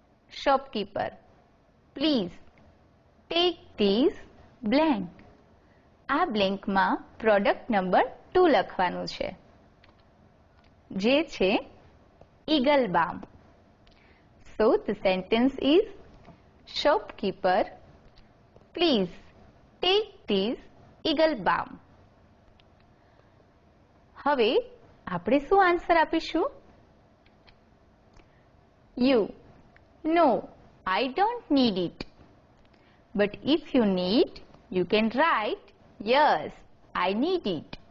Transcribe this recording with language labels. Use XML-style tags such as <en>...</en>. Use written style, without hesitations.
<en>Shopkeeper, please take this blank.</en> <gu>આ બ્લેન્કમાં product number 2 લખવાનું છે, જે છે eagle balm.</gu> <en>So the sentence is, shopkeeper, please take this eagle balm.</en> <gu>હવે આપણે શું આન્સર આપીશું?</gu> <en>You, no, I don't need it. But if you need, you can write, yes, I need it.</en>